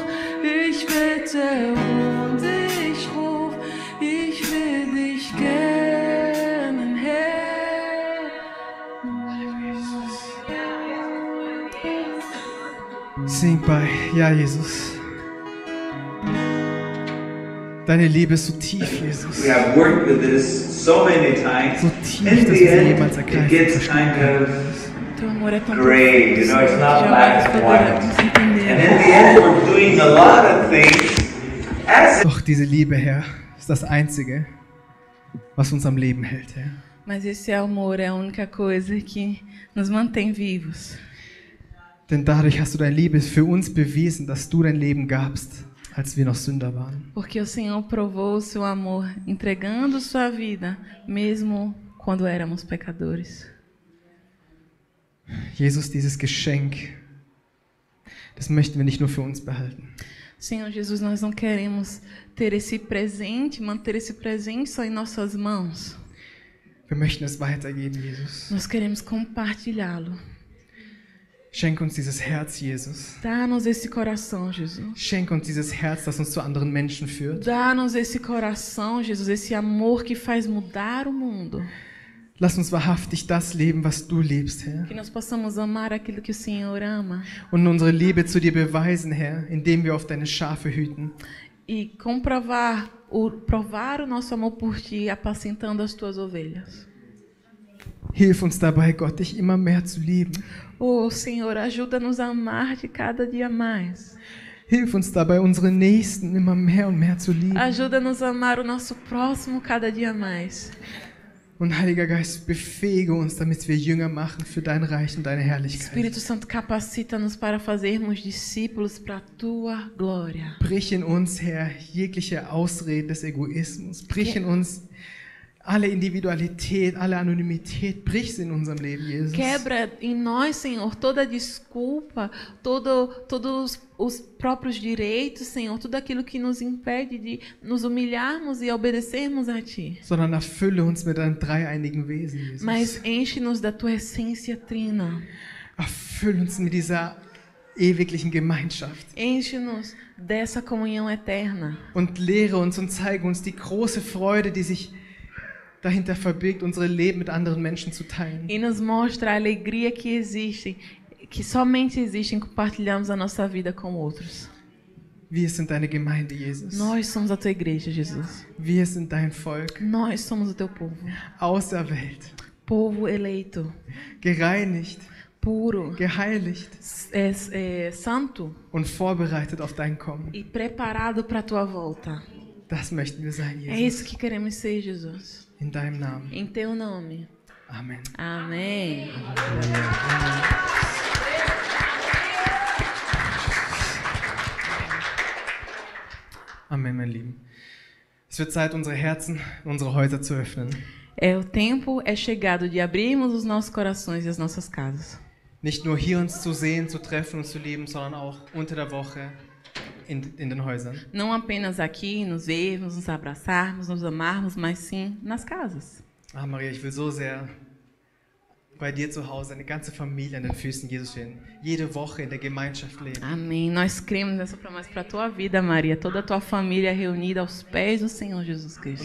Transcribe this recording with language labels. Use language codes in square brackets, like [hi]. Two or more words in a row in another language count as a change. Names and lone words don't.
[de] Ich bitte und ich ruf, ich will dich gern, Herr. Sing bei, ja Jesus. Deine Liebe ist so tief, Jesus. [en] We have worked with this so many times. [de] So tief, [en] In [de] dass [en] the [de] wir sie [en] end, [de] jemals [en] it [de] ergreifen [en] gets [de] verstehen [en] kind [de] können. [en] of [pt] Teu amor é tão [en] gray, [pt] profundo, [en] you know, it's [pt] que [en] not [pt] jamais [en] black and [pt] poderemos [en] white. [pt] entender. [en] And in the end, we're doing a lot of things as [de] Doch diese Liebe, Herr, ist das Einzige, was uns am Leben hält, Herr. [pt] Mas esse amor é a única coisa que nos mantém vivos. [de] Denn dadurch hast du deine Liebe für uns bewiesen, dass du dein Leben gabst, als wir noch Sünder waren. [pt] Porque o Senhor provou o seu amor entregando sua vida, mesmo quando éramos pecadores. [de] Jesus, dieses Geschenk, das möchten wir nicht nur für uns behalten. [pt] Senhor Jesus, nós não queremos ter esse presente, manter esse presente só em nossas mãos. [de] Wir möchten es weitergeben, Jesus. [pt] Nós queremos compartilhá-lo. [de] Schenk uns dieses Herz, Jesus. [pt] Dá-nos esse coração, Jesus. [de] Schenk uns dieses Herz, das uns zu anderen Menschen führt. [pt] Dá-nos esse coração, Jesus, esse amor que faz mudar o mundo. [de] Lass uns wahrhaftig das leben, was du liebst, Herr. [pt] Que nós possamos amar aquilo que o Senhor ama. [de] Und unsere Liebe zu dir beweisen, Herr, indem wir auf deine Schafe hüten. [pt] E provar o nosso amor por ti, apacentando as tuas ovelhas. [de] Hilf uns dabei, Gott, dich immer mehr zu lieben. [pt] Oh, Senhor, ajuda-nos a amar de cada dia mais. [de] Hilf uns dabei, unsere Nächsten immer mehr und mehr zu lieben. [pt] Ajuda-nos a amar o nosso próximo cada dia mais. [de] Und Heiliger Geist, befähige uns, damit wir Jünger machen für dein Reich und deine Herrlichkeit. [pt] Espírito Santo, capacita-nos para fazermos discípulos para a tua glória. [de] Brich in uns, Herr, jegliche Ausreden des Egoismus. Brich in uns alle Individualität, alle Anonymität. Brich sie in unserem Leben, Jesus. [pt] Quebra em nós, Senhor, toda desculpa, todos os próprios direitos, Senhor, tudo aquilo que nos impede de nos humilharmos e obedecermos a Ti. [de] Sondern erfülle uns mit deinem dreieinigen Wesen, Jesus. [pt] Mas enche-nos da Tua essência trina. [de] Erfülle uns mit dieser ewiglichen Gemeinschaft. [pt] Enche-nos dessa comunhão eterna. [de] Und lehre uns und zeige uns die große Freude, die sich dahinter verbirgt, unsere Leben mit anderen Menschen zu teilen. [pt] E nos mostra a alegria que existe, que somente existe em compartilharmos a nossa vida com outros. [de] Wir sind deine Gemeinde, Jesus. [pt] Nós somos a Tua igreja, Jesus. [de] Wir sind dein Volk. [pt] Nós somos o Teu povo. [de] Auserwählt. [pt] povo eleito, [de] gereinigt, [pt] puro, [de] geheiligt [pt] santo [de] und vorbereitet auf dein Kommen. [pt] e preparado para a tua volta. [de] Das möchten wir sein, [pt] É isso Jesus. que queremos ser, Jesus. [de] In deinem Namen. [pt] Em teu nome. [de] Amen. [pt] Amém. [de] Amen, mein Lieben. Es wird Zeit, unsere Herzen, unsere Häuser zu öffnen. [pt] O tempo é chegado de abrirmos os nossos corações e as nossas casas. [de] Nicht nur hier uns zu sehen, zu treffen und zu lieben, sondern auch unter der Woche in den Häusern. [pt] Não apenas aqui, nos vermos, nos abraçarmos, nos amarmos, mas sim nas casas. [de] Ah, Maria, ich will so sehr bei dir zu Hause, eine ganze Familie an den Füßen Jesus stehen. Jede Woche in der Gemeinschaft leben. [pt] Amém. Nós cremos nessa promessa para a tua vida, Maria. Toda a tua família reunida aos pés do Senhor Jesus Cristo.